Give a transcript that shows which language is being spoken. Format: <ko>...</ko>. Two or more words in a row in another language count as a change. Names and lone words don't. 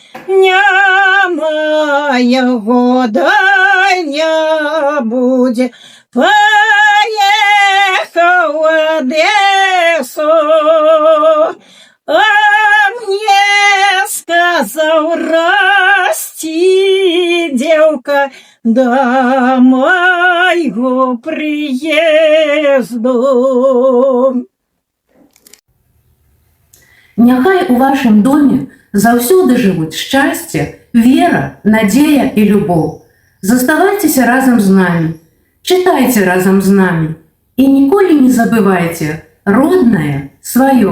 <ru>Няма его, да не будет, поехал в Одессу, а мне сказал: расти, девка, до моего приезду.</ru> <be>Няхай у вашым доме заўсёды жывуць шчасце, вера, надзея і любоў. Заставайцеся разам з намі, чытайце разам з намі і ніколі не забывайце роднае сваё.</be>